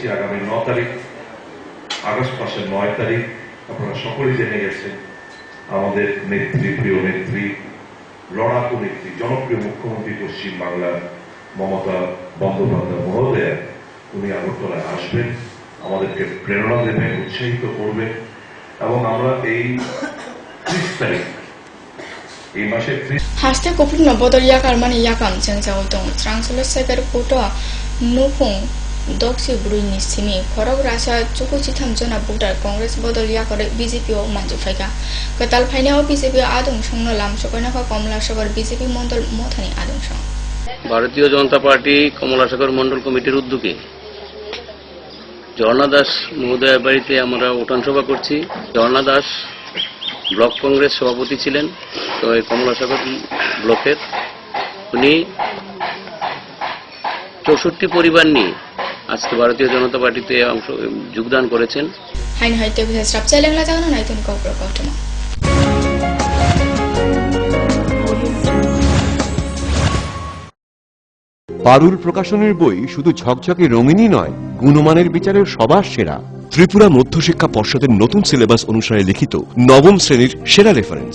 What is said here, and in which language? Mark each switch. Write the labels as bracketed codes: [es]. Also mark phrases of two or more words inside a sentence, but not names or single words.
[bn] আগামী 9 তারিখ, আগস্ট মাসের 9 তারিখ আপনারা সকলেই জেনে গেছেন আমাদের নেত্রী, প্রিয় নেত্রী, লড়াকু নেত্রী, জনপ্রিয় মুখ্যমন্ত্রী পশ্চিম বাংলার মমতা বন্দ্যোপাধ্যায় মহোদয়া, উনি আগরতলায় আসবেন, আমাদেরকে প্রেরণা দেবেন, উৎসাহিত করবেন এবং আমরা এই 30 তারিখ, এই মাসের 30 [trp] Hashtag koput no bodol yakar mani yakam jengja utong translo seger puto nupung doksi brui ni simi khorog rasa chuku chitham jona butar congress bodol yakar BJP o manju phaika katal phaina o BJP adung songno lam sokona kha komla sagar BJP মন্ডল mothani adung song [bn] ভারতীয় জনতা পার্টি কমলাসাগর মন্ডল কমিটির উদ্যোগে ঝর্ণা দাস মহোদয়ের বাড়িতে আমরা উঠান সভা করছি। ঝর্ণা দাস ব্লক কংগ্রেস সভাপতি ছিলেন, তো এই কমলাসাগর ব্লকের উনি 64 পরিবার নিয়ে আজকে ভারতীয় জনতা পার্টিতে যোগদান করেছেন। [trp] hain haite bisa strap chalengla jagno nai tun kopro kotoma [bn] পারুল প্রকাশনের বই শুধু ঝকঝকে রঙিনই নয়, গুণমানের বিচারের সবার সেরা। ত্রিপুরা মধ্যশিক্ষা পর্ষদের নতুন সিলেবাস অনুসারে লিখিত নবম শ্রেণীর সেরা রেফারেন্স।